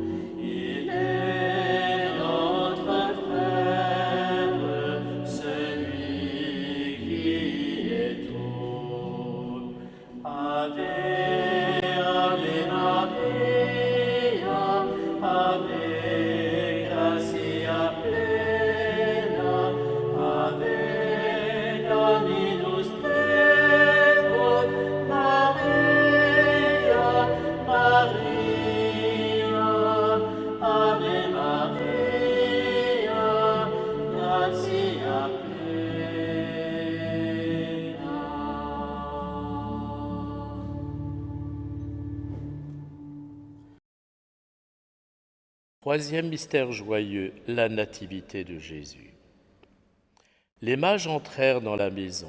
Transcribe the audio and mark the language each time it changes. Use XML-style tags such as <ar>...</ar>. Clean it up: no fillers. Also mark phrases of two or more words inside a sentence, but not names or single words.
<fr>Il est notre frère, celui qui est tout.</fr> <la>Ave, Ave Maria, Ave gratia plena, Ave Dominus tecum, Maria, Maria, Ave Maria, gratia plena.</la> <fr>Troisième mystère joyeux, la nativité de Jésus. Les mages entrèrent dans la maison.</fr>